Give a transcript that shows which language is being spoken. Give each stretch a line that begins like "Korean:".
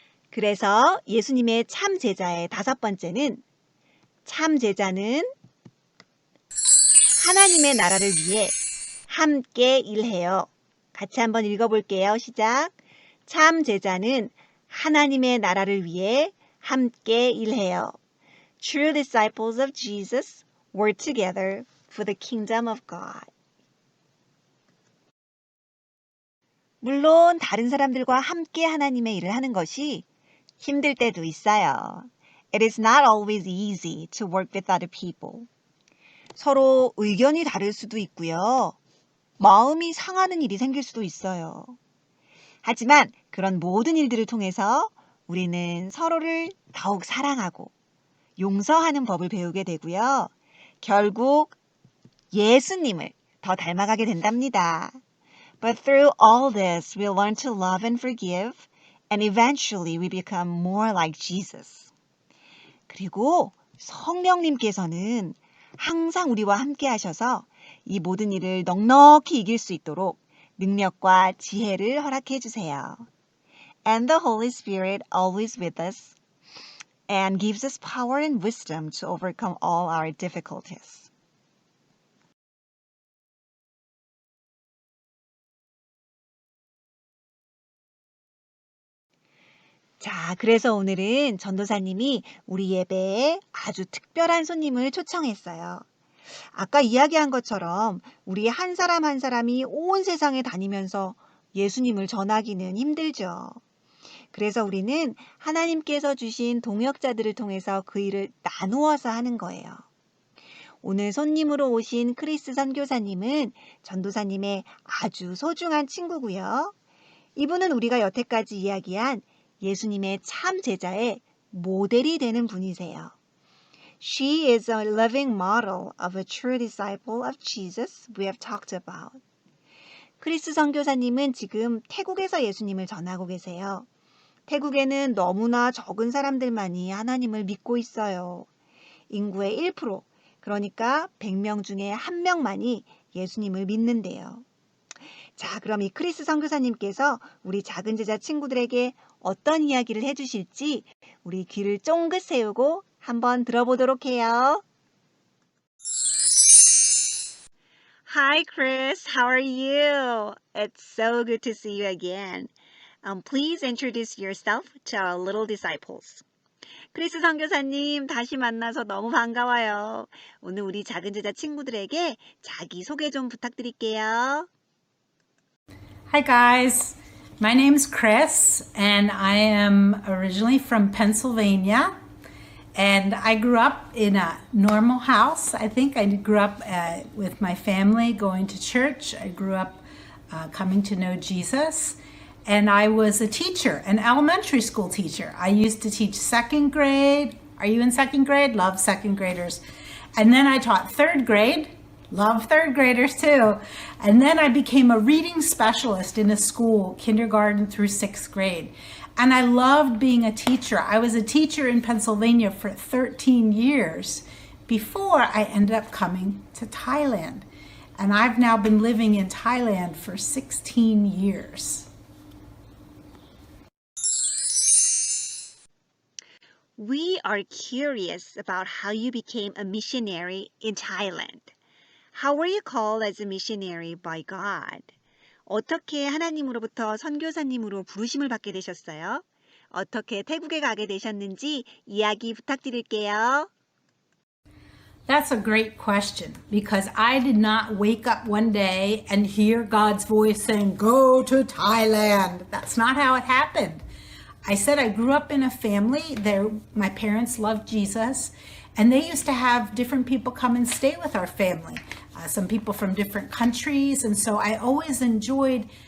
Korean: 그래서 예수님의 참 제자의 5번째는 참 제자는 하나님의 나라를 위해 함께 일해요. 같이 한번 읽어볼게요. 시작. 참 제자는 하나님의 나라를 위해 함께 일해요.
English: True disciples of Jesus work together for the kingdom of God.
Korean: 물론 다른 사람들과 함께 하나님의 일을 하는 것이 힘들 때도 있어요.
English: It is not always easy to work with other people.
Korean: 서로 의견이 다를 수도 있고요. 마음이 상하는 일이 생길 수도 있어요. 하지만 그런 모든 일들을 통해서 우리는 서로를 더욱 사랑하고 용서하는 법을 배우게 되고요. 결국 예수님을 더 닮아가게 된답니다.
English: But through all this, we learn to love and forgive, and eventually we become more like Jesus.
Korean: 그리고 성령님께서는 항상 우리와 함께 하셔서 이 모든 일을 넉넉히 이길 수 있도록 능력과 지혜를 허락해 주세요.
English: And the Holy Spirit always with us and gives us power and wisdom to overcome all our difficulties.
Korean: 자, 그래서 오늘은 전도사님이 우리 예배에 아주 특별한 손님을 초청했어요. 아까 이야기한 것처럼 우리 한 사람 한 사람이 온 세상에 다니면서 예수님을 전하기는 힘들죠. 그래서 우리는 하나님께서 주신 동역자들을 통해서 그 일을 나누어서 하는 거예요. 오늘 손님으로 오신 크리스 선교사님은 전도사님의 아주 소중한 친구고요. 이분은 우리가 여태까지 이야기한 예수님의 참 제자의 모델이 되는 분이세요.
English: She is a living model of a true disciple of Jesus we have talked about.
Korean: 크리스 선교사님은 지금 태국에서 예수님을 전하고 계세요. 태국에는 너무나 적은 사람들만이 하나님을 믿고 있어요. 인구의 1%, 그러니까 100명 중에 1명만이 예수님을 믿는데요. 자, 그럼 이 크리스 선교사님께서 우리 작은 제자 친구들에게 어떤 이야기를 해주실지 우리 귀를 쫑긋 세우고 한번 들어보도록 해요.
English: Hi, Chris. How are you? It's so good to see you again. Please introduce yourself to our little disciples.
Korean: 크리스 선교사님, 다시 만나서 너무 반가워요. 오늘 우리 작은 제자 친구들에게 자기 소개 좀 부탁드릴게요.
English: Hi guys, my name's Chris and I am originally from Pennsylvania and I grew up in a normal house. I think I grew up with my family going to church. I grew up coming to know Jesus and I was a teacher, an elementary school teacher. I used to teach second grade. Are you in second grade? Love second graders. And then I taught third grade. Love third graders too. And then I became a reading specialist in a school, kindergarten through 6th grade. And I loved being a teacher. I was a teacher in Pennsylvania for 13 years before I ended up coming to Thailand. And I've now been living in Thailand for 16 years. We are curious about how you became a missionary in Thailand. How were you called as a missionary by God?
Korean: 어떻게 하나님으로부터 선교사님으로 부르심을 받게 되셨어요? 어떻게 태국에 가게 되셨는지 이야기 부탁드릴게요.
English: That's a great question because I did not wake up one day and hear God's voice saying, go to Thailand. That's not how it happened. I said I grew up in a family. My parents loved Jesus and they used to have different people come and stay with our family. Some people from different countries. And so I always enjoyed